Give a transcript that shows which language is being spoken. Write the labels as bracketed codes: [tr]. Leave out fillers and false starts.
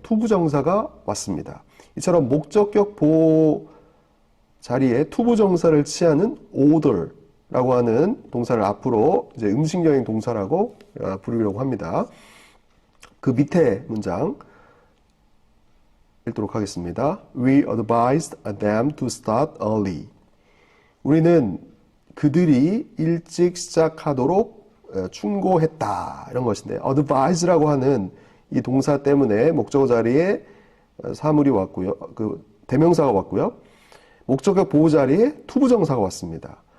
[ko] 투부정사가 왔습니다. 이처럼 목적격 보호 자리에 투부정사를 취하는 order라고 하는 동사를 앞으로 이제 음식여행 동사라고 부르려고 합니다. 그 밑에 문장 읽도록 하겠습니다. [en] We advised them to start early. [ko] 우리는 그들이 일찍 시작하도록 충고했다. 이런 것인데 advise라고 하는 이 동사 때문에 목적어 자리에 사물이 왔고요. 그 대명사가 왔고요. 목적격 보호 자리에 투부정사가 왔습니다.